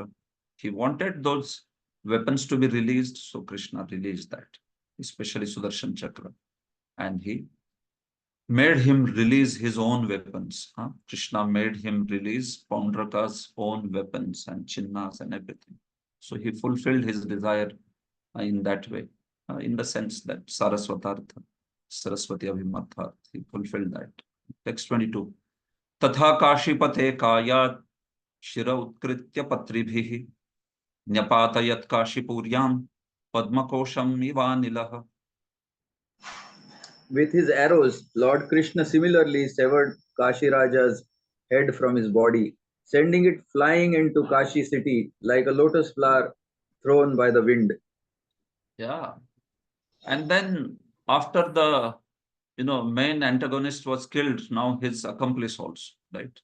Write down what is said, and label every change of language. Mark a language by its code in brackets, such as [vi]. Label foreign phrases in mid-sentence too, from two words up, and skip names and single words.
[en] He wanted those weapons to be released, so Krishna released that, especially Sudarshan Chakra, and he made him release his own weapons. Krishna made him release Paundraka's own weapons and chinnas and everything. So he fulfilled his desire in that way, in the sense that Saraswatartha, Saraswati Abhimatharth, he fulfilled that. Text 22. [sa] Tatha Kashipate Kayat Shira Utkritya Patribhihi Nyapatayat Kashipuryam Padmakosham Ivanilaha. [en] With his arrows, Lord Krishna similarly severed Kashi Raja's head from his body, sending it flying into Kashi city like a lotus flower thrown by the wind. Yeah. And then after the main antagonist was killed, now his accomplice also, right?